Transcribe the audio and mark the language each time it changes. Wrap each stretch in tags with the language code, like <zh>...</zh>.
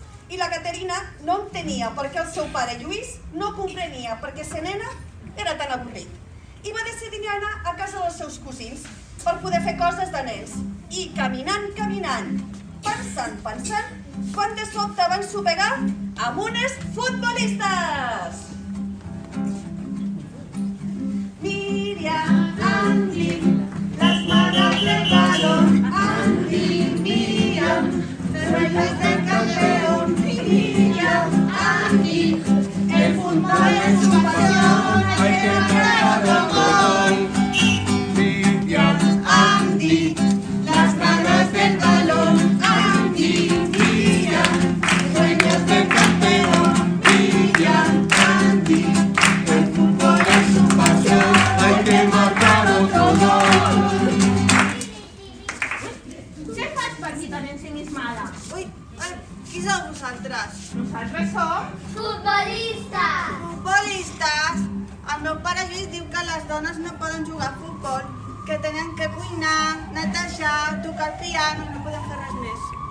<ca>I la Caterina no entenia per què el seu pare Lluís no comprenia perquè ser nena era tan avorrit. I va decidir anar a casa dels seus cosins per poder fer coses de nens. I caminant, pensant, quan de sobte van sopegar amb unes futbolistes.</ca> <es>Miriam, Andy, las manos del balón. Andy, Miriam, sueños del campeón. Miriam, Andy, el fútbol es su pasión. Hay que marcar otro gol. Miriam, Andy, las manos del balón. Andy, Miriam, sueños del campeón. Miriam, Andy, el fútbol es su pasión. Hay que marcar otro gol.</es> <ca>Què faig per aquí tan ensimismada? Ui, qui sou vosaltres? Nosaltres som Futbolistes! futbolistes. El meu pare Lluís diu que les dones no poden jugar a futbol, que tenen que cuinar, netejar, tocar el piano i no podem fer res més.</ca>